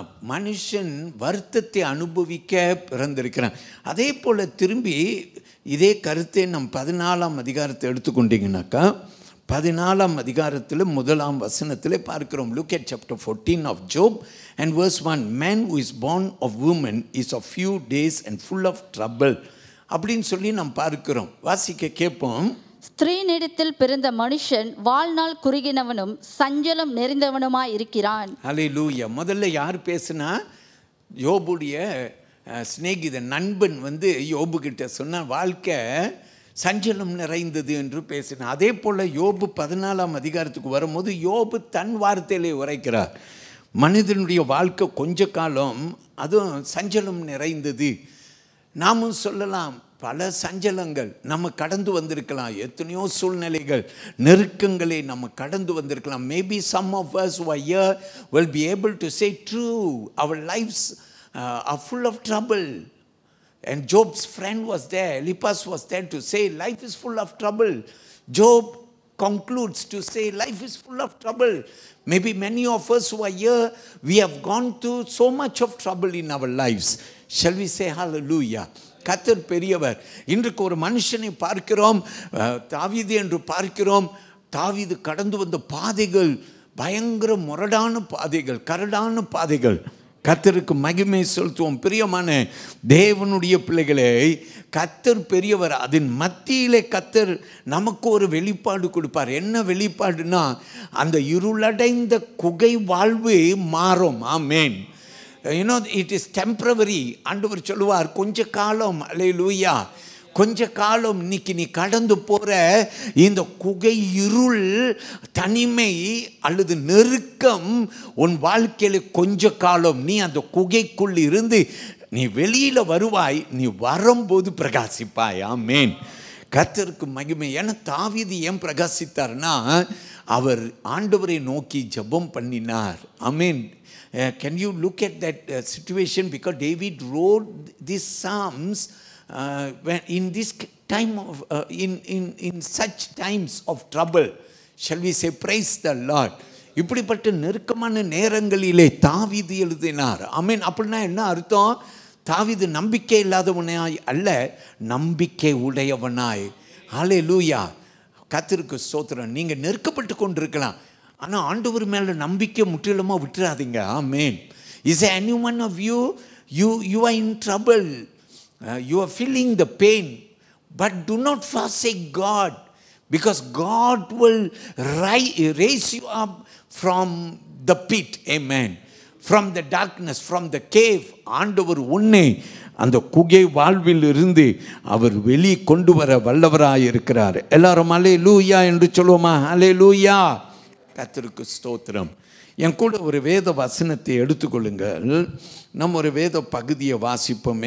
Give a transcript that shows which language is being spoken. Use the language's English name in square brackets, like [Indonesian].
[Tamil] மனுஷன் வருத்தத்தை அனுபவிக்க பிறந்திருக்கிறான். அதே போல் திரும்பி இதே கருத்தை நம் 14ஆம் அதிகாரத்தை எடுத்துக்கொண்டீங்கன்னாக்கா, 14ஆம் அதிகாரத்தில் 1ஆம் வசனத்தில் பார்க்கிறோம். [English] Look at chapter 14 of Job and verse 1. Man who is born of woman is of few days and full of trouble. [Tamil] அப்படின்னு சொல்லி நாம் பார்க்கிறோம். வாசிக்க கேட்போம். ஸ்திரீனிடத்தில் பிறந்த மனுஷன் வாழ்நாள் குறுகினவனும் சஞ்சலம் நிறைந்தவனுமாய் இருக்கிறான். அல்லேலூயா. முதல்ல யார் பேசுனா? யோபுடைய சிநேகித நண்பன் யோபு கிட்ட சொன்ன வாழ்க்கை சஞ்சலம் நிறைந்தது என்று பேசினான். அதே போல் யோபு 14ஆம் அதிகாரத்துக்கு வரும்போது யோபு தன் வார்த்தையிலே உரைக்கிறார். மனிதனுடைய வாழ்க்கை கொஞ்ச காலம் அதுவும் சஞ்சலம் நிறைந்தது. நாமும் சொல்லலாம், பல சஞ்சலங்கள் நம்ம கடந்து வந்திருக்கலாம். எத்தனையோ சூழ்நிலைகள், நெருக்கங்களை நம்ம கடந்து வந்திருக்கலாம். [English] Maybe some of us who are here will be able to say true, our lives are full of trouble. And Job's friend was there, Eliphaz was there to say life is full of trouble. Job concludes to say life is full of trouble. Maybe many of us who are here, we have gone through so much of trouble in our lives. Shall we say hallelujah? [Tamil] கர்த்தர் பெரியவர். இன்றைக்கு ஒரு மனுஷனை பார்க்கிறோம், தாவீது என்று பார்க்கிறோம். தாவீது கடந்து வந்த பாதைகள் பயங்கர முரடான பாதைகள், கரடான பாதைகள். கர்த்தருக்கு மகிமை செலுத்துவோம். பிரியமான தேவனுடைய பிள்ளைகளே, கர்த்தர் பெரியவர். அதன் மத்தியிலே கர்த்தர் நமக்கு ஒரு வெளிப்பாடு கொடுப்பார். என்ன வெளிப்பாடுனா, அந்த இருளடைந்த குகை வாழ்வு மாறும். ஆமென். [English] it is temporary. [Tamil] ஆண்டவர் சொல்லுவார், கொஞ்ச காலம். அல்லேலூயா. கொஞ்ச காலம். இன்னைக்கு நீ கடந்து போற இந்த குகை, இருள், தனிமை அல்லது நெருக்கம் உன் வாழ்க்கையில கொஞ்ச காலம். நீ அந்த குகைக்குள் இருந்து நீ வெளியில வருவாய். நீ வரும்போது பிரகாசிப்பாய். ஆமென். கர்த்தருக்கு மகிமை. ஏன்னா தாவீது ஏன் பிரகாசித்தார்னா, அவர் ஆண்டவரை நோக்கி ஜெபம் பண்ணினார். ஆமென். [English] Can you look at that situation? Because David wrote these psalms when in this time of in such times of trouble. Shall we say praise the Lord? [Tamil] இப்படிப்பட்ட நெருக்கமான நேரங்களிலே தாவீது எழுதினார். ஆமென். அப்படின்னா என்ன அர்த்தம்? தாவீது நம்பிக்கை இல்லாதவனாய் அல்ல, நம்பிக்கை உடையவனாய். ஹல்லேலூயா. கர்த்தருக்கு ஸ்தோத்திரம். நீங்கள் நெருக்கப்பட்டு கொண்டிருக்கலாம், ஆனால் ஆண்டவர் மேலே நம்பிக்கை முற்றிலுமாக விட்டுறாதீங்க. ஆமென். [English] Is there any one of you are in trouble, you are feeling the pain, but do not forsake God, because God will raise you up from the pit. Amen. From the darkness, from the cave. [Tamil] ஆண்டவர் உன்னை அந்த குகை வாழ்வில் இருந்து அவர் வெளி கொண்டு வர வல்லவராய் இருக்கிறார். எல்லாரும் அல்லேலூயா என்று சொல்லுவோமா? அல்லேலூயா. கர்த்தருக்கு ஸ்தோத்திரம். என் கூட ஒரு வேத வசனத்தை எடுத்துக்கொள்ளுங்கள். நம்ம ஒரு வேத பகுதியை வாசிப்போம்.